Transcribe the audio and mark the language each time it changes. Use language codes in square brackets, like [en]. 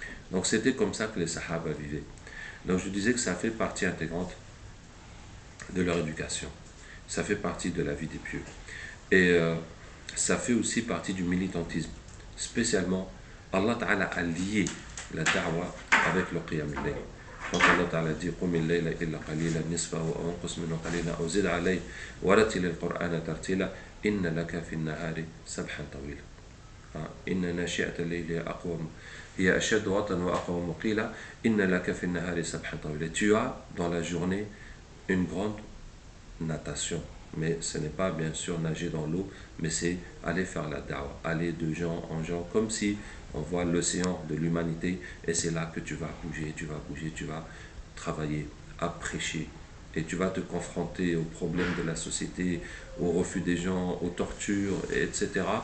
[fr] Donc c'était comme ça que les Sahaba vivaient. Donc je disais que ça fait partie intégrante de leur éducation. Ça fait partie de la vie des pieux. Et ça fait aussi partie du militantisme. Spécialement, Allah Ta'ala a lié la da'wa avec le qiyam al-layl. Quand Allah Ta'ala dit [ar] قُمِ اللَّيْلَ إِلَّا قَلِيلًا نِصْفَهُ أَوْ انقُصْ مِنْهُ قَلِيلًا أَوْ زِدْ عَلَيْهِ وَرَتِّلِ الْقُرْآنَ تَرْتِيلًا إِنَّ لَكَ فِي النَّهَارِ سَبْحًا طَوِيلًا إِنَّ نَاشِئَةَ اللَّيْلِ هِيَ أَشَدُّ وَطْئًا وَأَقْوَمُ قِيلًا إِنَّ لَكَ فِي النَّهَارِ سَبْحًا طَوِيلًا. [fr] Tu as dans la journée une grande natation, mais ce n'est pas bien sûr nager dans l'eau, mais c'est aller faire la da'wa, aller de gens en gens, comme si on voit l'océan de l'humanité, et c'est là que tu vas bouger, tu vas travailler, à prêcher, et tu vas te confronter aux problèmes de la société, au refus des gens, aux tortures, etc.